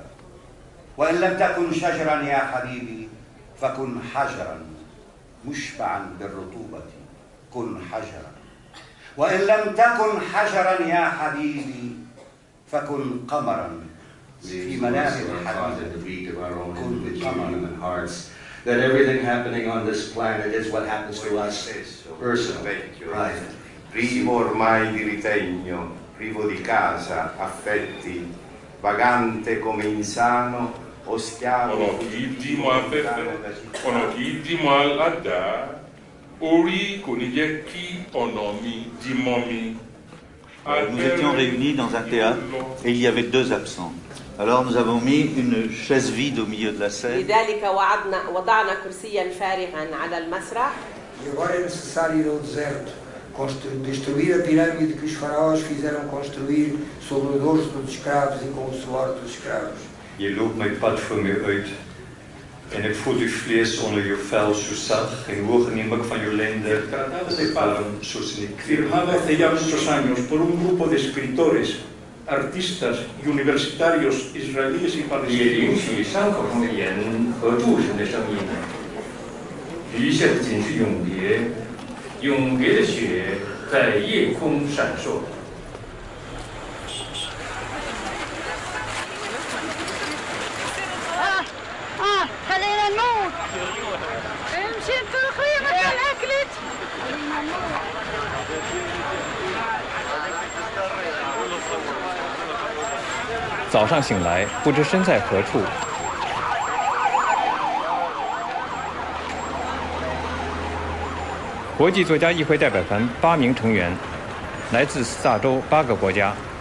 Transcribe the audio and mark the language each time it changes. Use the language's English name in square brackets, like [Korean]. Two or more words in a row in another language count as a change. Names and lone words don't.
[Arabic] وإن لم تكن شجرا يا حبيبي فكن حجرا مشبعا بالرطوبة، كن حجرا. وإن لم تكن حجرا يا حبيبي فكن قمرا في منام الحبيب، كن قمرا. [English] That everything happening on this planet is what happens to us personally. Right. [Italian] Privo ormai di ritegno, privo di casa, affetti, vagante come insano o schiavo. [Yoruba] Ọ̀nà kì í dímọ̀ afẹ́fẹ́, ọ̀nà kì í dímọ̀ aládàá, orí kò ní jẹ́ kí ọ̀nà mi dímọ̀ mi. [French] Nous étions réunis dans un théâtre et il y avait 2 absents. Alors nous avons mis une chaise vide au milieu de la scène. [Arabic] لذلك وضعنا كرسيا فارغا على المسرح. [Portuguese] E agora é necessário ir ao deserto, destruir a pirâmide que os faraós fizeram construir sobre o dorso dos escravos e com o suor dos escravos. [Dutch] Je loopt mijn pad voor me uit en ik voel het vlees onder je vel zo zacht en hoognemelijk van je lenden zo sneeuw. [Spanish] Firmado hace ya muchos años por un grupo de escritores, artistas y universitarios israelíes y palestinos. [Chinese] 也允许伤口上的盐和诸神的声音。余下的仅是永别，永别的雪在夜空闪烁。 [Arabic] خلينا نموت. امشي انت الخيمة اكلت. [Chinese] 早上醒来，不知身在何处。国际作家议会代表团8名成员，来自4洲8个国家。